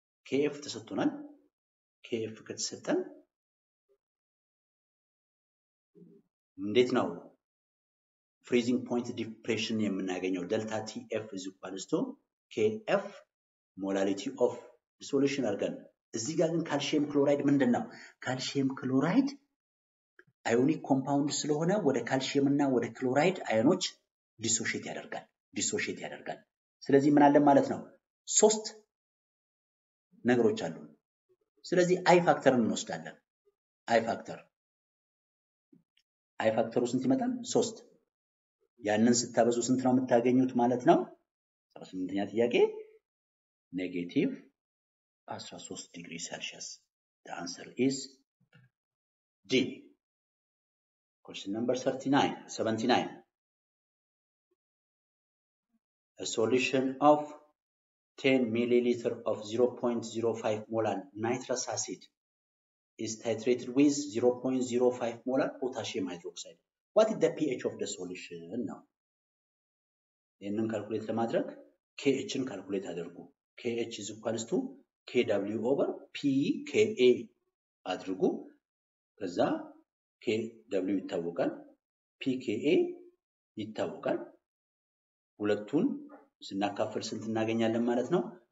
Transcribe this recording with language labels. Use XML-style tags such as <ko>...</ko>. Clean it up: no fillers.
<am>KF ተሰጥቶናል። KF ከተሰጠን እንዴት ነው freezing point depression የምናገኘው? delta TF is equals to KF molality of solution አድርገን እዚህ ጋር ግን ካልሲየም ክሎራይድ ምንድነው? ካልሲየም ክሎራይድ አዮኒክ ኮምፓውንድ ስለሆነ ወደ ካልሲየም እና ወደ ክሎራይድ አዮኖች ዲሶሺየት ያደርጋል። ስለዚህ ምን አለ ማለት ነው? ሶስት ነገሮች አሉ። ስለዚህ አይ ፋክተርን እንወስዳለን። አይ ፋክተሩ ስንት ይመጣል? 3 ያንን ስታበዙ ስንት ነው የምታገኙት ማለት ነው? 18ኛ ጥያቄ ኔጌቲቭ 13 ዲግሪ ሴልሺየስ።</am> <en>The answer is D. Question number 79. A solution of 10 milliliter of 0.05 molar nitrous acid is titrated with 0.05 molar potassium hydroxide. What is the pH of the solution now?</en> <am>ይሄንን ካልኩሌት ለማድረግ KHን ካልኩሌት አድርጉ።</am> <en>KH is equals to KW over PKA</en> <am>አድርጉ። ከዛ KW ይታወቃል፣ PKA ይታወቃል። ሁለቱን ስናካፍል ስንት እናገኛለን ማለት ነው?</am>